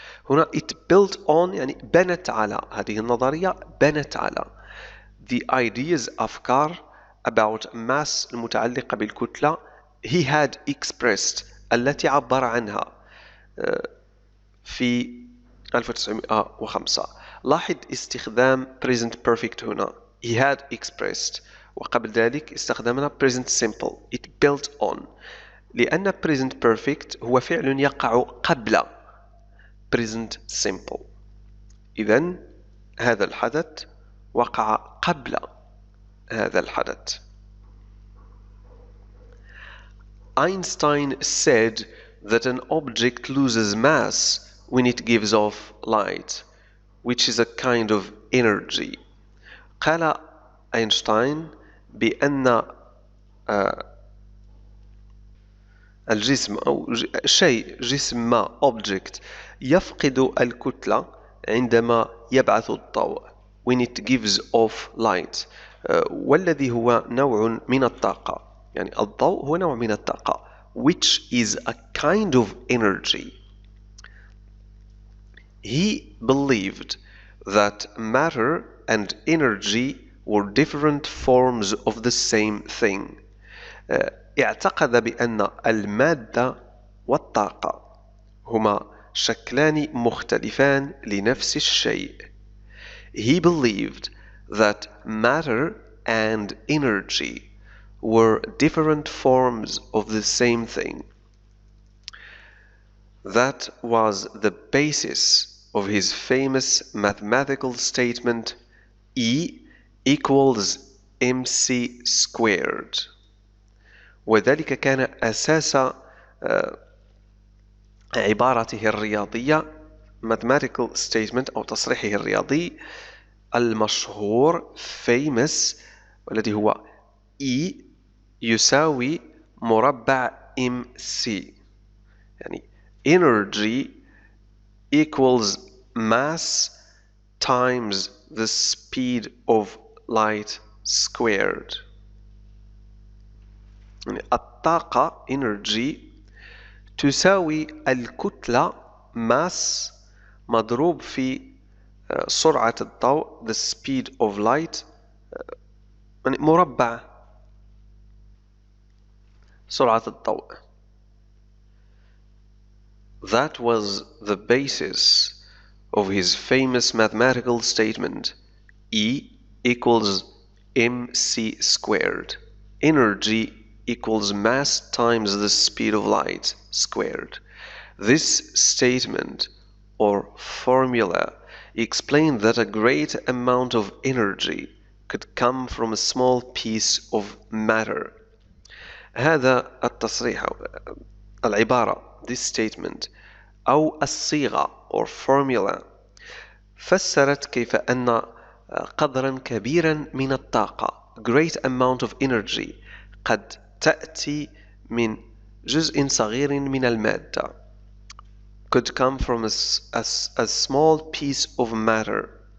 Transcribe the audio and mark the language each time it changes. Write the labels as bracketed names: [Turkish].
[Arabic] هنا [English] it built on [Arabic] يعني بنت على، هذه النظرية بنت على [English] the ideas [Arabic] أفكار [English] about mass [Arabic] المتعلقة بالكتلة [English] he had expressed [Arabic] التي عبر عنها في 1905. لاحظ استخدام present perfect هنا [English] he had expressed، [Arabic] وقبل ذلك استخدمنا present simple [English] it built on، [Arabic] لأن present perfect هو فعل يقع قبل present simple. إذن هذا الحدث وقع قبل هذا الحدث. [English] Einstein said that an object loses mass when it gives off light, which is a kind of energy. [Arabic] قال أينشتاين بأن الجسم أو شيء، جسم ما object يفقد الكتلة عندما يبعث الضوء [English] when it gives off light، [Arabic] والذي هو نوع من الطاقة، يعني الضوء هو نوع من الطاقة [English] which is a kind of energy. He believed that matter and energy were different forms of the same thing. [Arabic] اعتقد بأن المادة والطاقة هما شكلان مختلفان لنفس الشيء. [English] He believed that matter and energy were different forms of the same thing. That was the basis of his famous mathematical statement E equals mc squared. [Arabic] وذلك كان أساس عبارته الرياضية [English] mathematical statement [Arabic] أو تصريحه الرياضي المشهور famous، والذي هو E يساوي مربع mc، يعني [English] energy equals mass times the speed of light squared. [Arabic] يعني الطاقة energy تساوي الكتلة mass مضروب في سرعة الضوء [English] the speed of light، [Arabic] يعني مربع سرعة الضوء. [English] That was the basis of his famous mathematical statement E equals mc squared. Energy equals mass times the speed of light squared. This statement or formula explained that a great amount of energy could come from a small piece of matter. [Arabic] هذا التصريح العبارة [English] this statement [Arabic] أو الصيغة [English] or formula [Arabic] فسرت كيف أن قدرا كبيرا من الطاقة [English] great amount of energy [Arabic] قد تأتي من جزء صغير من المادة [English] could come from a small piece of matter.